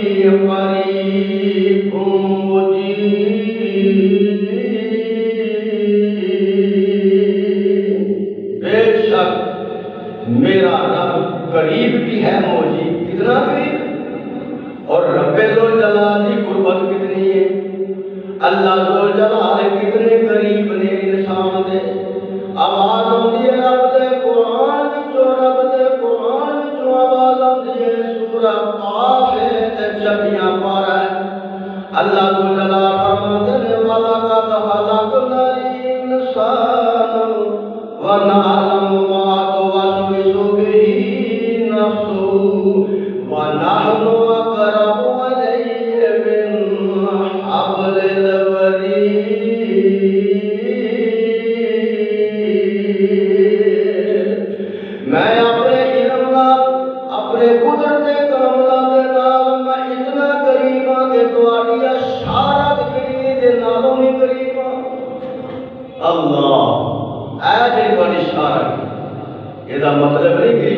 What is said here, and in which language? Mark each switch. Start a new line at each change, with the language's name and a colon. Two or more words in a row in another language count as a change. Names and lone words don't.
Urdu: قریب مجیب بے شک میرا رب قریب بھی ہے مجیب کتنا قریب اور رب ذوالجلال کی
Punjabi: قربت کتنی ہے اللہ ذوالجلال کتنے قریب نے انسان دے آواز آتی ہے رب دے قرآن وچوں رب دے قرآن وچوں آواز آتی ہے سورہ قاف ہے تے جبیاں پارا ہے اللہ ذوالجلال فرماتے ہیں
Arabic: وَلَقَدْ خَلَقْنَا الْإِنسَانَ وَنَعْلَمُ مَا تُوَسْوِسُ بِهِ نَفْسُهُ وَنَحْنُ أَقْرَبُ إِلَيْهِ مِنْ حَبْلِ
Punjabi: الْوَرِيدِ میں اپنے علم نال اپنے قدرت کاملہ دے نال میں اتنا قریب ہاں کہ تہاڈی اشارت گری دے نالوں بھی قریب ہاں اللہ اے جی تہاڈی اشارت یہ مطلب نہیں کہ